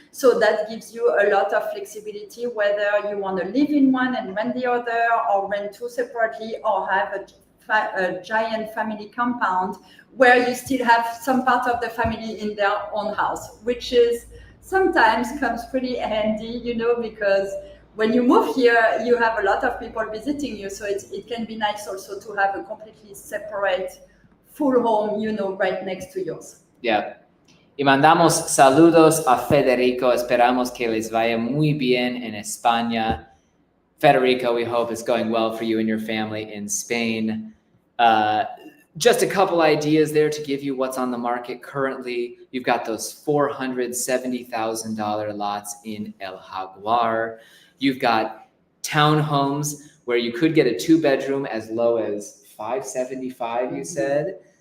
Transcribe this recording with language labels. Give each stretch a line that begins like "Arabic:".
English: So that gives you a lot of flexibility, whether you want to live in one and rent the other, or rent 2 separately, or have a giant family compound where you still have some part of the family in their own house, which is sometimes comes pretty handy, because when you move here, you have a lot of people visiting you. So it can be nice also to have a completely separate full home, right next to yours. Yeah.
Spanish: Y mandamos saludos a Federico. Esperamos que les vaya muy bien en España.
English: Federico, we hope it's going well for you and your family in Spain. Just a couple ideas there to give you what's on the market currently. You've got those $470,000 lots in El Jaguar. You've got townhomes where you could get a 2-bedroom as low as $575,000, you said.